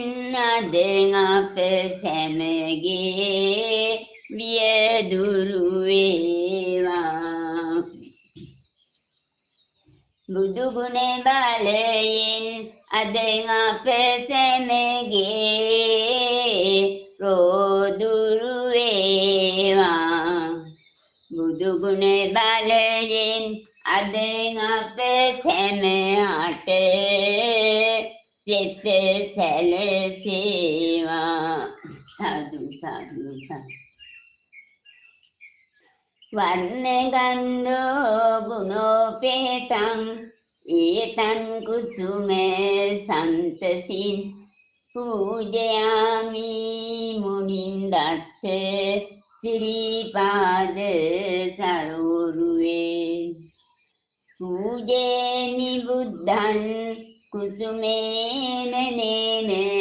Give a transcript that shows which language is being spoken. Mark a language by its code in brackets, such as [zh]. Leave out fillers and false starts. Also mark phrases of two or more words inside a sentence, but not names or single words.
[si] අද අප සැමගේ වියදුරු වේවා බුදු ගුණ බලයෙන් අද අප සැමගේ රෝදුරු වේවා බුදු ගුණ බලයෙන් අද අප සැමට සිත සැලසේවා සාදු සාදු සාදු [pi] වර්ණ ගන්ධෝ ගුණෝපේතං ඒතං කුසුමේ සන්තසින් පූජයාමි මුනින්දස්ස සිරිපාද සරෝරුවේ පූජේමි බුද්ධං කුසුමේන නේන